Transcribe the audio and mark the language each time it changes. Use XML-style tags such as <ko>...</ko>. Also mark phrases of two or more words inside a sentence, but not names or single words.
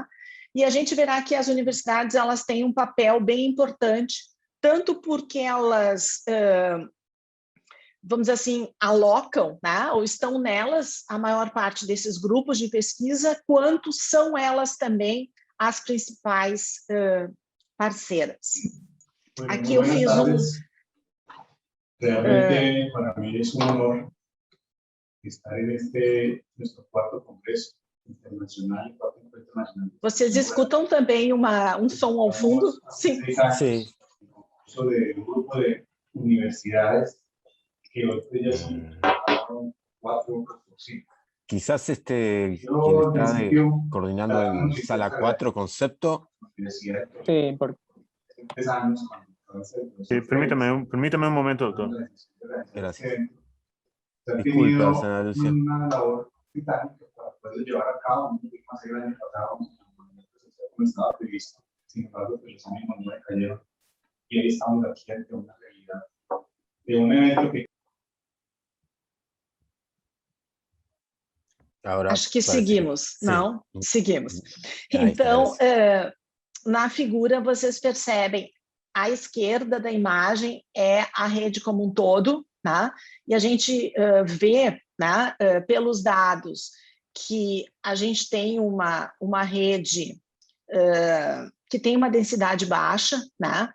<pt>E a gente verá que as universidades elas têm um papel bem importante, tanto porque elas, vamos dizer assim, alocam, né, ou estão nelas a maior parte desses grupos de pesquisa, quanto são elas também as principais parceiras. Bueno, aqui eu fiz</pt> <es>Realmente para mí es un honor estar en nuestro 4º Congreso Internacional.</es> <pt>Vocês escutam também um som ao fundo? Sim.</pt> <es>Sí. De un grupo de universidades que hoy ya son 4 o 5. Quizás quien está coordinando en sala 4 concepto. Sí, porque... Sí, permítame un momento, doctor. Gracias. Disculpa, señora Lucia. Una labor titánica para poder llevar a cabo un poquito más grande para como estaba previsto. Sin embargo, pues los ánimos no decayeron. Y ahí estamos aquí ante una realidad de un evento que...</es> <pt>Agora, acho que seguimos, sim. Não? Seguimos. Aí, Então, na figura, vocês percebem, à esquerda da imagem é a rede como um todo, né? E a gente vê, né, pelos dados, que a gente tem uma rede que tem uma densidade baixa, né?</pt>